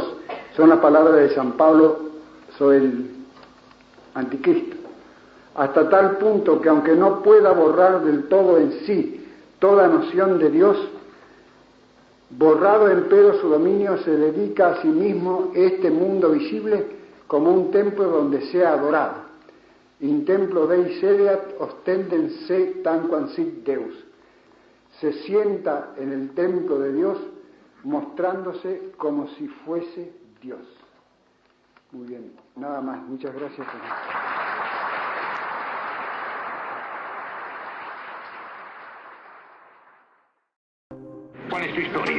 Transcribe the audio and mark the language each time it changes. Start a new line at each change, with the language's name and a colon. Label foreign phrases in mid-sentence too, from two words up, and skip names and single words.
Spanish: Son las palabras de San Pablo sobre el anticristo. Hasta tal punto que aunque no pueda borrar del todo en sí toda noción de Dios, borrado empero su dominio, se dedica a sí mismo este mundo visible como un templo donde sea adorado.
Latin: In templo Dei sedeat ostenden se tanquam sit Deus.
Spanish: Se sienta en el templo de Dios mostrándose como si fuese Dios. Muy bien, nada más. Muchas gracias. ¿Cuál es tu historia?